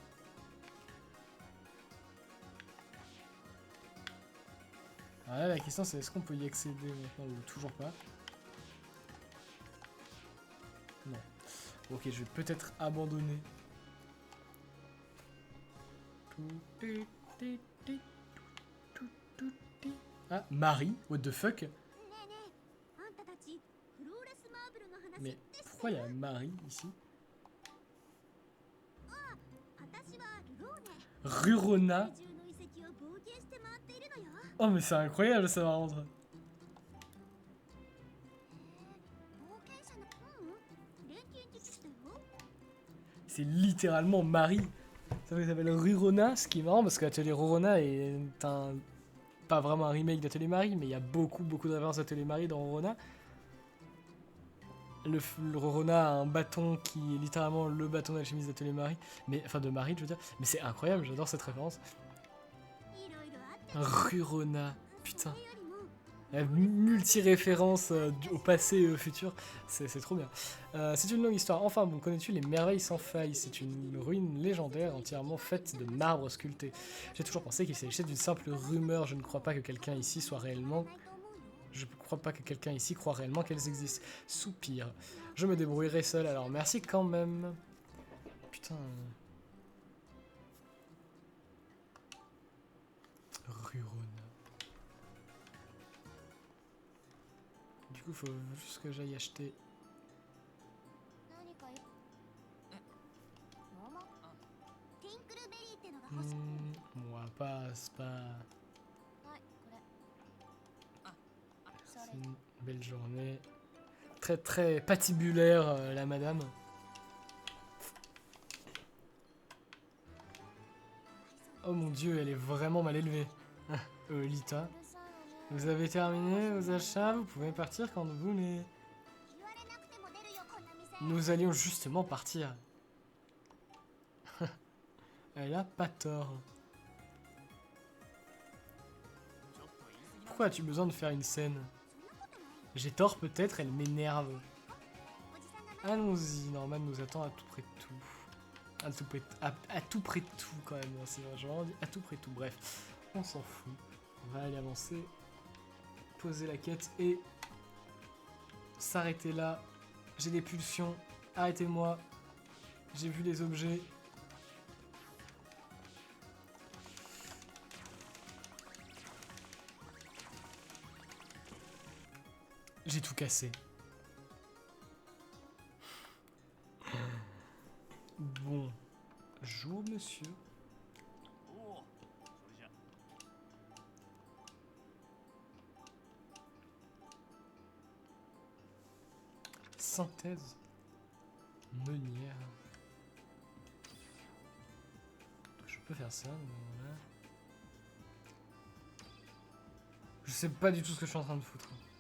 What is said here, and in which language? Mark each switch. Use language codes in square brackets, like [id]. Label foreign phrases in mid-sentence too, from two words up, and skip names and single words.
[fr] Alors là, la question c'est est-ce qu'on peut y accéder maintenant ou toujours pas? Non. Ok, je vais peut-être abandonner. Ah, Marie, [en] what the fuck? [ja] ねえねえ、あんたたちフローレスマーブルの話 [fr] Mais pourquoi il y a Marie ici? [ja] 私はルローネ [fr] Rurona? [ja] 世界中の遺跡を冒険して回っているのよ [fr] Oh mais c'est incroyable ça par contre. [ja] 冒険者の錬金術師だよ [fr] C'est littéralement Marie. Ça s'appelle Rurona, ce qui est marrant parce qu'Atelier Rurona est un... pas vraiment un remake d'Atelier Marie, mais il y a beaucoup de références d'Atelier Marie dans Rurona. Le Rurona a un bâton qui est littéralement le bâton d'alchimiste d'Atelier Marie, mais enfin de Marie je veux dire, mais c'est incroyable, j'adore cette référence. [ja] いろいろあって [fr] Rurona, putain. [ja] それよりも [fr] La multi-référence au passé et au futur, c'est trop bien. C'est une longue histoire. Enfin bon, connais-tu les merveilles sans faille? C'est une ruine légendaire entièrement faite de marbre sculpté. J'ai toujours pensé qu'il s'agissait d'une simple rumeur. Je ne crois pas que quelqu'un ici soit réellement... [ja] ないと思うよ [fr] Je ne crois pas que quelqu'un ici croit réellement qu'elles existent. Soupir. Je me débrouillerai seul, alors merci quand même. Putain. Rurona. Du coup, faut juste que j'aille acheter. [ja] 何かい桃ティンクルベリーってのが欲しい [fr] Moi, pas. [ja] はいこれそ [fr] C'est [ja] れ [fr] une belle journée. Très patibulaire, la madame. Oh mon dieu, elle est vraiment mal élevée. Lita. [ja] うるさいわね [fr] Vous avez terminé vos achats, vous pouvez partir quand vous voulez. [ja] 言われなくても出るよこんな店 [fr] Nous allions justement partir. Elle a pas tort. Pourquoi as-tu besoin de faire une scène? [ja] そんなことないよ [fr] J'ai tort peut-être, elle m'énerve. [ja] おじさんが待 [fr] Allons-y, Norman nous attend à tout près de tout. À tout près de tout quand même, c'est vrai, j'ai vraiment dit à tout près de tout. Bref, on s'en fout. On va aller avancer, poser la quête et s'arrêter là. J'ai des pulsions, arrêtez-moi. J'ai vu les objets. J'ai tout cassé. Bonjour, monsieur. [ja] おお、それじゃ。 [fr] Synthèse. Meunière. Je peux faire ça, mais voilà. Je sais pas du tout ce que je suis en train de foutre.